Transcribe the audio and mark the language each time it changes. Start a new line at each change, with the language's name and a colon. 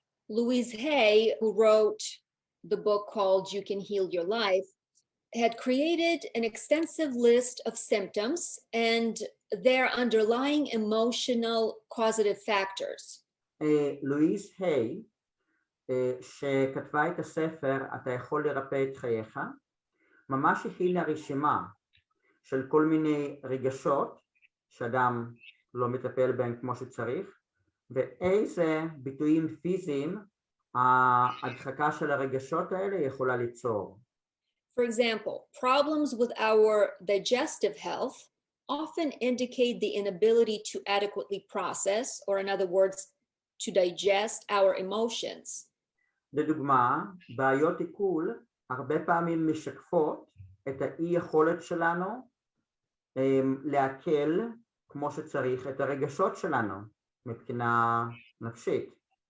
English: Louise Hay, who wrote the book called You Can Heal Your Life, had created an extensive list of symptoms and their underlying emotional causative factors.
Hebrew: לואיז היי שכתבה את הספר "אתה יכול לרפא את חייך", ממש הכינה רשימה של כל מיני רגשות שאדם לא מטפל בהם כמו שצריך, ואיזה ביטויים פיזיים ההדחקה של הרגשות האלה יכולה ליצור.
English: For example, problems with our digestive health often indicate the inability to adequately process, or in other words, to digest our emotions.
Hebrew: לדוגמה, בעיות עיכול הרבה פעמים משקפות את האי יכולת שלנו לעכל כמו שצריך את הרגשות שלנו מבחינה נפשית.